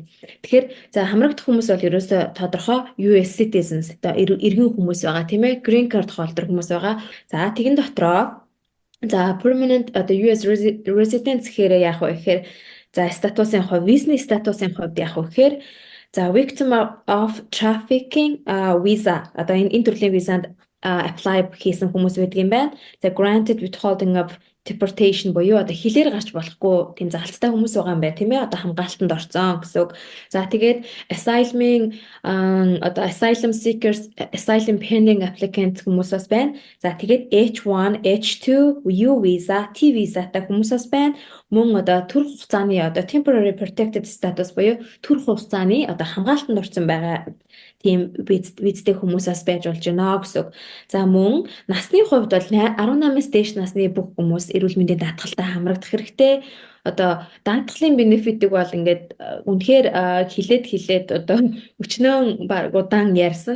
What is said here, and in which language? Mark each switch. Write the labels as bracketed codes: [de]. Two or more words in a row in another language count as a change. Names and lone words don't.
[mn] Тэгэхээр за хамрагдах хүмүүс бол ерөөсөө тодорхой [en] US citizens [mn] одоо иргэн хүмүүс байгаа тийм ээ. [en] Green card [mn] холдор хүмүүс байгаа. За тэгэн дотроо за permanent одоо [en] US residents [mn] гэхээр яах вэ гэхээр за статусын хувь, визний статусын хувьд яах вэ гэхээр за [en] victim of trafficking visa [mn] одоо энэ төрлийн визанд apply хийсэн хүмүүс байдаг юм байна. За [en] granted withholding of deportation [mn] буюу одоо хилээр гарч болохгүй тийм залттай хүмүүс байгаа юм байна тийм ээ. Одоо хамгаалтанд орсон гэсэн үг. За тэгээд одоо [en] asylum seekers, asylum pending applicants [mn] хүмүүсээс байна. За тэгээд H1, H2, [en] U visa, T visa- [mn] тай хүмүүсээс байна. Мөн одоо төр хугацааны одоо [en] temporary protected status [mn] буюу төр хугацааны одоо хамгаалтанд орсон байгаа тийм визтэй хүмүүсээс байж болж байна гэсэн үг. За мөн насны хувьд бол 18-аас дээш насны бүх хүмүүс эрүүл мэндийн даатгалтай хамрагдах хэрэгтэй. Одоо даатгалын бенефитиг бол ингээд үнэхээр хилээд одоо өчнөө баг удаан ярьсан.